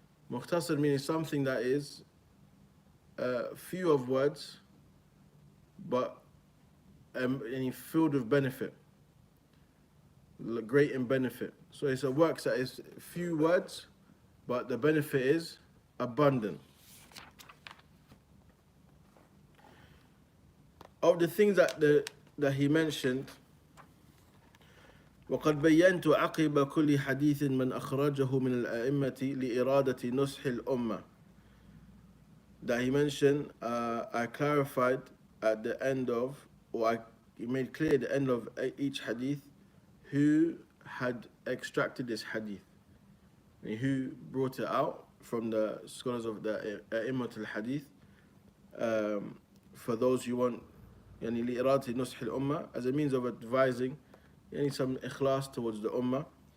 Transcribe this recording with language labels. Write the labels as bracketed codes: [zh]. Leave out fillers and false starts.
[en] Mukhtasar means something that is few of words, but filled with benefit, great in benefit. So it's a work that is few words, but the benefit is abundant. Of the things that he mentioned, [ar] وقد بينت عقب كل حديث من أخرجه من الأئمة لإرادة نصح الأمة. [en] That he mentioned, I clarified at the end of, or I made clear at the end of each hadith who had extracted this hadith, and who brought it out from the scholars of the A'immat al-Hadith, for those who want [ar] لإرادة نصح الأمة, [en] as a means of advising some ikhlas towards the ummah.